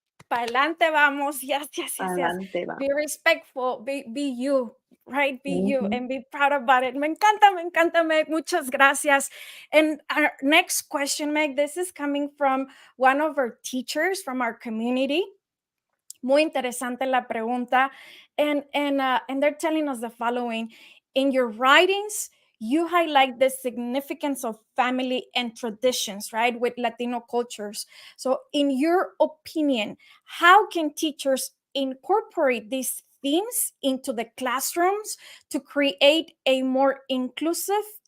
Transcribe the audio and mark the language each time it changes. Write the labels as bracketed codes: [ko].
[es] Pa'lante vamos. Yes. Pa'lante vamos. [en] Be respectful, be you, right? Be you and be proud about it. [es] Me encanta, [en] Meg. [es] Muchas gracias. [en] And our next question, Meg, this is coming from one of our teachers from our community. [es] Muy interesante la pregunta. [en] And they're telling us the following. In your writings, you highlight the significance of family and traditions, right, with Latino cultures. So in your opinion, how can teachers incorporate these themes into the classrooms to create a more inclusive